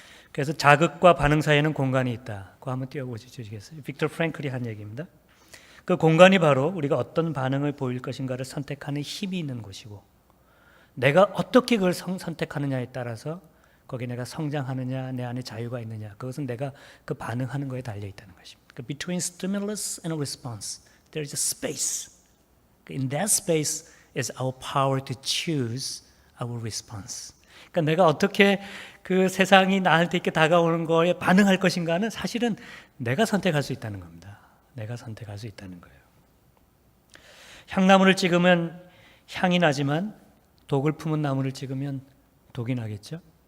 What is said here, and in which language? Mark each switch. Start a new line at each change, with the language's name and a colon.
Korean: 그래서 자극과 반응 사이에는 공간이 있다. 그거 한번 띄워보시겠어요? 빅터 프랭클이 한 얘기입니다. 그 공간이 바로 우리가 어떤 반응을 보일 것인가를 선택하는 힘이 있는 곳이고 내가 어떻게 그걸 선택하느냐에 따라서 거기에 내가 성장하느냐 내 안에 자유가 있느냐 그것은 내가 그 반응하는 거에 달려 있다는 것입니다.
English: Between stimulus and response there is a space. In that space is our power to choose our response.
Korean: 그러니까 내가 어떻게 그 세상이 나한테 이렇게 다가오는 거에 반응할 것인가는 사실은 내가 선택할 수 있다는 겁니다. 내가 선택할 수 있다는 거예요. 향나무를 찍으면 향이 나지만 독을 품은 나무를 찍으면 독이 나겠죠?